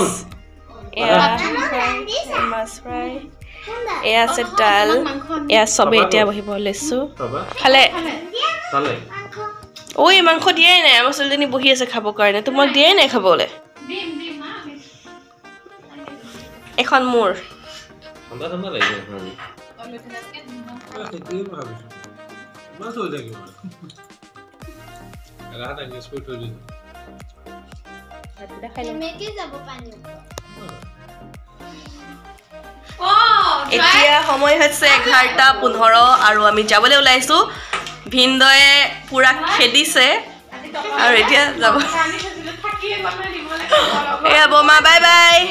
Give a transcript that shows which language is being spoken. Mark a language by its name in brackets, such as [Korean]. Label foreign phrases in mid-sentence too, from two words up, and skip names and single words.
[Assamese] এয়া মাছ ফ্ৰাই এয়া আছে দাল এয়া চবে এতিয়া বহিব লৈছো খালে চালে ঐ মাংস দিয়াই নাই আমাৰ ছোৱালীজনী বহি আছে খাবৰ কাৰণে তোমাক দিয়াই নাই খাবলৈ এখন মোৰ ঠাণ্ডা ঠাণ্ডা লাগিছে [Portuguese] Mas olha aqui, mano. Ela tá aqui, escuta ali. [Assamese] কেনেকে যাব পানী এতিয়া সময় হৈছে 11:15 আৰু আমি যাবলৈ ওলাইছো ভিন্দয়ে পুৰা খেদিছে আৰু এতিয়া যাব এয়া বমা [English] bye bye